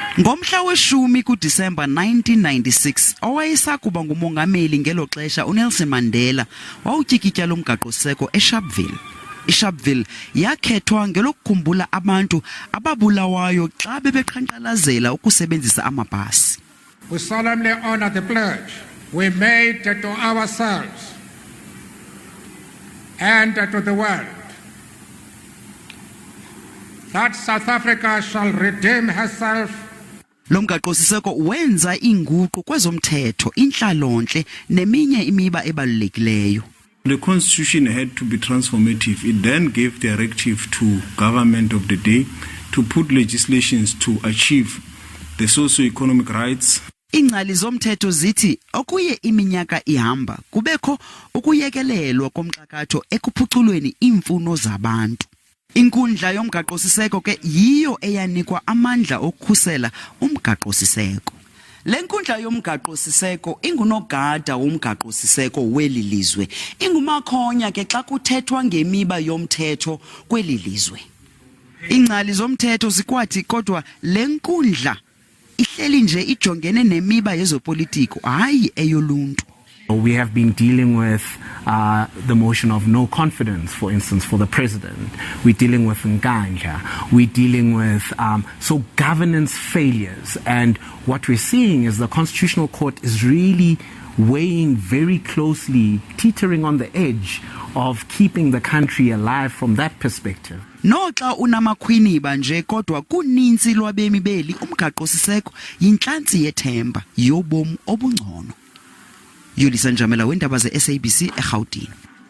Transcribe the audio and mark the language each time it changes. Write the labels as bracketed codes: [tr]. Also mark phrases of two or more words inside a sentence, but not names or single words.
[xh] Ngomhla weshumi kuDisemba 1996 owayesakuba ngumongameli ngelo xesha uNelson Mandela wawutyikitya lomgaqo-siseko eSharpeville. iSharpeville yakhethwa ngelokukhumbula abantu ababulawayo xa bebeqhankqalazela ukusebenzisa amabhasi. [en] We solemnly honor the pledge we made to ourselves and to the world that South Africa shall redeem herself. [xh] Lomgaqo-siseko wenza inguqu kwezomthetho, intlalontle neminye imiba ebalulekileyo. [en] The constitution had to be transformative. It then gave directive to government of the day to put legislations to achieve the socio-economic rights. [xh] Ingcali zomthetho zithi okuye iminyaka ihamba kubekho ukuyekelelwa komxakatho ekuphuculweni imfuno zabantu. Inkundla yomgaqo-siseko ke yiyo eyanikwa amandla okukhusela umgaqo-siseko. Le nkundla yomgaqo-siseko ingunogada womgaqo-siseko weli lizwe, ingumakhonya ke xa kuthethwa ngemiba yomthetho kweli lizwe. Ingcali zomthetho zikwathi kodwa le nkundla ihleli nje ijongene nemiba yezopolitiko hayi eyoluntu. [en] We have been dealing with the motion of no confidence, for instance, for the president. We're dealing with Nkandla. We're dealing with so governance failures. And what we're seeing is the Constitutional Court is really weighing very closely, teetering on the edge of keeping the country alive from that perspective. [xh] Noxa unamakhwiniba nje kodwa kuninzi lwabemi beli umgaqo-siseko yinhlansi yethemba yobomi obungcono. Yulisa Njamela, weendaba ze-SABC eGauteng.